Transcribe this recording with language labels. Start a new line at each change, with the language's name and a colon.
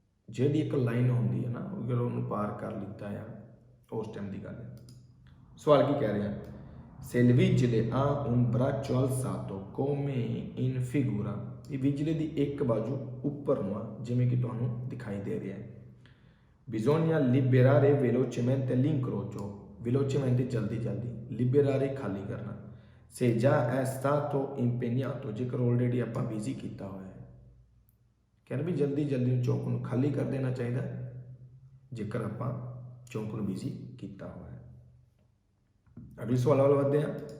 Punjabi: ਜਿਹੜੀ ਇੱਕ ਲਾਈਨ ਹੁੰਦੀ ਹੈ ਨਾ, ਅਗਰ ਉਹਨੂੰ ਪਾਰ ਕਰ ਲਿੱਤਾ ਆ, ਉਸ ਟਾਈਮ ਦੀ ਗੱਲ ਹੈ। ਸਵਾਲ ਕੀ ਕਹਿ ਰਿਹਾ?
Italian: Se il vigile ha un braccio alzato come in figura,
Punjabi: ਇਹ ਵਿਜਲੇ ਦੀ ਇੱਕ ਬਾਜੂ ਉੱਪਰ ਨੂੰ ਆ, ਜਿਵੇਂ ਕਿ ਤੁਹਾਨੂੰ ਦਿਖਾਈ ਦੇ ਰਿਹਾ ਹੈ।
Italian: Bisogna liberare velocemente l'incrocio, velocemente
Punjabi: ਜਲਦੀ ਜਲਦੀ,
Italian: liberare
Punjabi: ਖਾਲੀ ਕਰਨਾ।
Italian: Se già è stato impegnato,
Punjabi: ਜੇਕਰ ਆਲਰੇਡੀ ਆਪਾਂ ਬਿਜ਼ੀ ਕੀਤਾ ਹੋਇਆ ਹੈ, ਕਹਿੰਦੇ ਵੀ ਜਲਦੀ ਜਲਦੀ ਚੌਂਕ ਨੂੰ ਖਾਲੀ ਕਰ ਦੇਣਾ ਚਾਹੀਦਾ ਜੇਕਰ ਆਪਾਂ ਚੌਂਕ ਨੂੰ ਬਿਜ਼ੀ ਕੀਤਾ ਹੋਇਆ ਹੈ। ਅਗਲੇ ਸਵਾਲ ਵੱਲ ਵਧਦੇ ਹਾਂ।